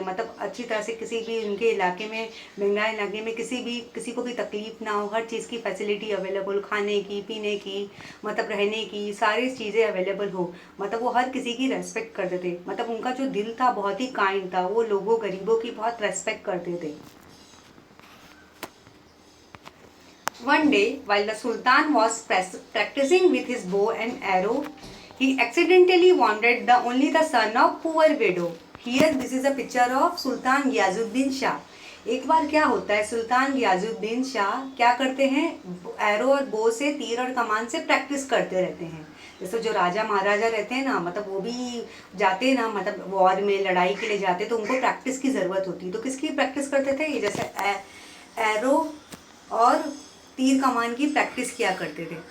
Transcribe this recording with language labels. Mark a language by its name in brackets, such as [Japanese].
[Hindi] मतलब अच्छी तरह से किसी भी उनके इलाके में, बंगाल इलाके में किसी को भी तकलीफ ना हो। हर चीज़ की फैसिलिटी अवेलेबल, खाने की, पीने की, मतलब रहने की सारी चीज़ें अवेलेबल हो। मतलब वो हर किसी की रेस्पेक्ट करते थे। मतलब उनका जो दिल था बहुत ही काइंड था। वो गरीबों की बहुत रेस्पेक्ट करते थे। [English] One day, while the Sultan was practicing with his bow and arrow, he accidentally wounded only the son of poor widow. Here, this is a picture of Sultan Ghiyasuddin Shah. [Hindi] एक बार क्या होता है, सुल्तान गियाजुद्दीन शाह क्या करते हैं? Arrow और बो से, तीर और कमान से प्रैक्टिस करते रहते हैं। जैसे जो राजा महाराजा रहते हैं ना, मतलब वो भी जाते हैं ना, मतलब वॉर में लड़ाई के लिए जाते, तो उनको प्रैक्टिस की ज़रूरत होती है। तो किसकी प्रैक्टिस करते थे? ये जैसे एरो और तीर कमान की प्रैक्टिस किया करते थे।